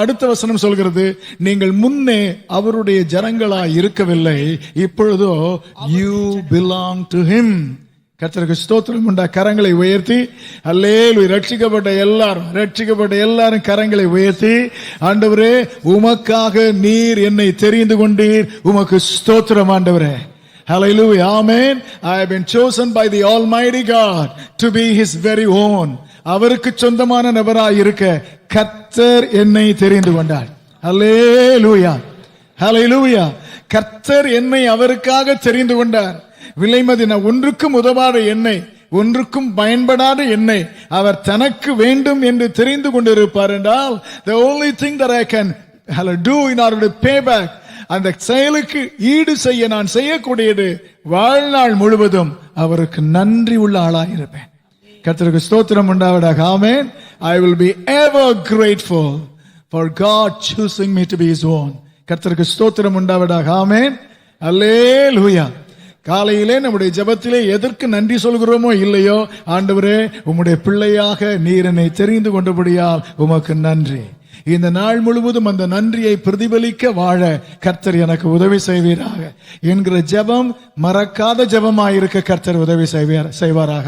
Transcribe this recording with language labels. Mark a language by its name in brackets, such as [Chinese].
[Tamil] அடுத்த வசனம் சொல்கிறது, நீங்கள் முன்னே அவருடைய ஜனங்களாய் இருக்கவில்லை, இப்பொழுதோ [English] you belong to him. [Tamil] கர்த்தருக்கு ஸ்தோத்திரம் உண்டா. கரங்களை உயர்த்தி அல்லேலூயா. ரட்சிக்கப்பட்ட எல்லாரும் கரங்களை உயர்த்தி, ஆண்டவரே உமக்காக நீர் என்னை தெரிந்து கொண்டீர், உமக்கு ஸ்தோத்திரம் ஆண்டவரே. [English] Hallelujah, amen. I have been chosen by the Almighty God to be his very own. [Tamil] அவருக்கு சொந்தமான நபராய் இருக்க கர்த்தர் என்னை தெரிந்து கொண்டார். ஹல்லேலூயா, ஹல்லேலூயா. கர்த்தர் என்னை அவருக்காக தெரிந்து கொண்டார். விலைமதின ஒன்றுக்கும் உதவாத என்னை, ஒன்றுக்கும் பயன்படாத என்னை அவர் தனக்கு வேண்டும் என்று தெரிந்து கொண்டிருப்பார் என்றால், [English] the only thing that I can do in order to pay back, [Tamil] அந்த செயலுக்கு ஈடு செய்ய நான் செய்யக்கூடியது வாழ்நாள் முழுவதும் அவருக்கு நன்றி உள்ள ஆளாக இருப்பேன். கர்த்தருக்கு ஸ்தோத்திரம் உண்டாவதாக. ஆமென். [English] I will be ever grateful for God choosing me to be his own. [Tamil] கர்த்தருக்கு ஸ்தோத்திரம் உண்டாவதாக. ஆமென். அல்லேலூயா. காலையிலே நம்முடைய ஜெபத்திலே எதற்கு நன்றி சொல்கிறோமோ இல்லையோ, ஆண்டவரே உம்முடைய பிள்ளையாக நீர் என்னை தெரிந்து கொண்டபடியால் உமக்கு நன்றி. இந்த நாள் முழுவதும் அந்த நன்றியை பிரதிபலிக்க வாழ கர்த்தர் எனக்கு உதவி செய்வீராக என்கிற ஜெபம் மறக்காத ஜெபமாயிருக்க கர்த்தர் உதவி செய்வாராக.